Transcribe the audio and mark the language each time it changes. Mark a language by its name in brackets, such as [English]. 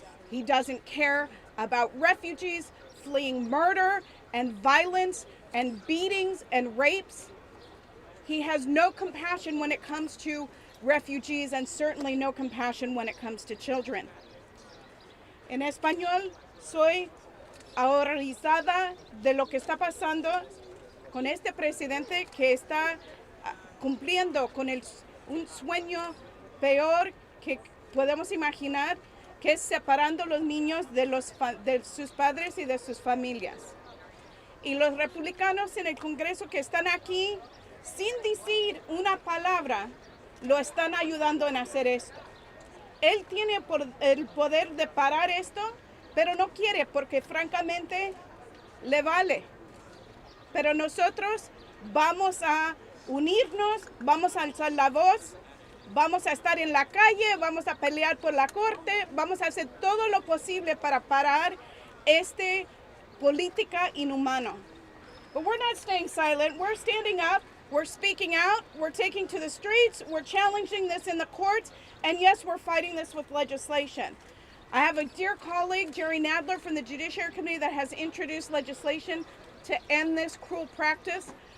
[English] He doesn't care about refugees fleeing murder and violence and beatings and rapes. He has no compassion when it comes to refugees, and certainly no compassion when it comes to children. [Spanish] En español, soy horrorizada de lo que está pasando con este presidente que está cumpliendo con un sueño peor que podemos imaginar, que es separando los niños de sus padres y de sus familias. Y los republicanos en el Congreso que están aquí, sin decir una palabra, lo están ayudando en hacer esto. Él tiene el poder de parar esto, pero no quiere porque francamente le vale. Pero nosotros vamos a unirnos, vamos a alzar la voz, vamos a estar en la calle, vamos a pelear por la corte, vamos a hacer todo lo posible para parar esta política inhumana. [English] But we're not staying silent, we're standing up, we're speaking out, we're taking to the streets, we're challenging this in the courts, and yes, we're fighting this with legislation. I have a dear colleague, Jerry Nadler, from the Judiciary Committee that has introduced legislation to end this cruel practice.